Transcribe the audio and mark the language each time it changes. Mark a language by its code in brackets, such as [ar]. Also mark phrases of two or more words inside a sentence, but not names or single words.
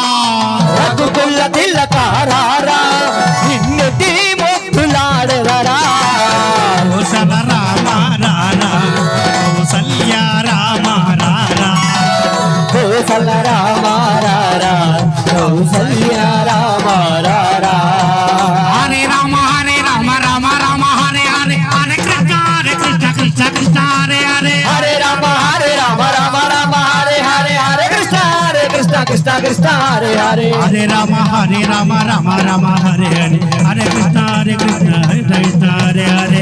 [te] రఘుకుల తిలకారా నిన్నెత్తి ముద్దులాడెదరా కౌసల రామ రారా కౌసల్య రామ రారా కౌసల రామ రారా కౌసల్య రామ రారా [sa] హరే రామ రామ రామ హరే హరే హరే కృష్ణ కృష్ణ కృష్ణ హరే హరే హరే రామ రామ రామ హరే హరే హరే కృష్ణ కృష్ణ కృష్ణ హరే హరే హరే రామ రామ హరే హరే హరే కృష్ణ కృష్ణ కృష్ణ హరే హరే